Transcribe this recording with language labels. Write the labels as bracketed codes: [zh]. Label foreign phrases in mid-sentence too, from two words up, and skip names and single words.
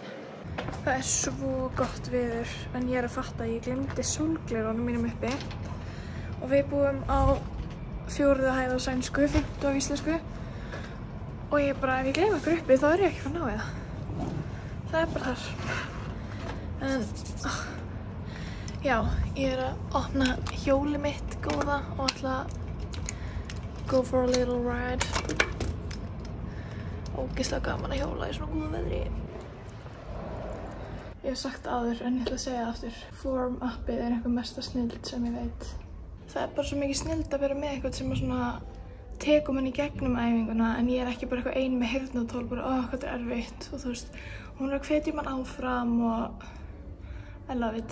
[is] Það er svo gott veður en ég er að fatta að ég glemdi sólglerunum mínum uppi og við búum á 4. hæð á sænsku, 5. á íslensku og ég bara, ef ég gleymi okkur uppi þá er ég ekki að ná í það. Það er bara þar. En, já, ég er að opna hjólið mitt góða og ætla að [en] go for a little ride. [is] Ógeðslega gaman að hjóla í svona góðu veðri. Ég hef sagt áður en ég ætla að segja það aftur. Form appið er eitthvað mesta snilld sem ég veit. Það er bara svo mikið snilld að vera með eitthvað sem að svona tekur mann í gegnum æfinguna en ég er ekki bara eitthvað ein með heyrnartól bara hvað þetta er erfitt og þú veist, hún er að hvetja mann áfram og [en] I love it.